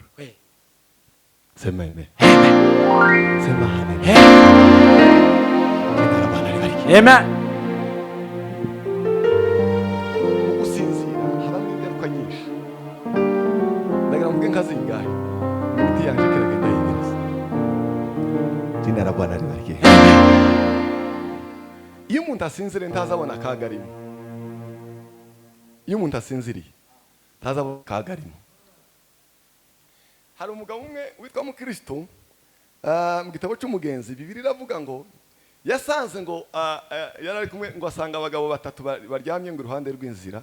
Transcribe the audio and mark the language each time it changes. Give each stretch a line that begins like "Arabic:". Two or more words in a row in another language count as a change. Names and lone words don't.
Swahili: Sema amen. Sema amen. Amen.
Kinyarwanda: Ugusinzira habamo ingaruka nyinshi. Ndagira ngo nkazingahe imiti yanje kiragenda yingereza.
Swahili: Jina la Bwana libarikiwe.
Kinyarwanda: Iyo umuntu asinzire ntazabona akaga arimo. Iyo umuntu asinziriye ntazabona akaga arimo. Hari umugabo umwe witwa Mukristo mu gitabo cy'umugenzi Bibiliya iravuga ngo yasanze ngo yarari kumwe ngo asanga abagabo batatu baryamye ngo iruhande rw'inzira.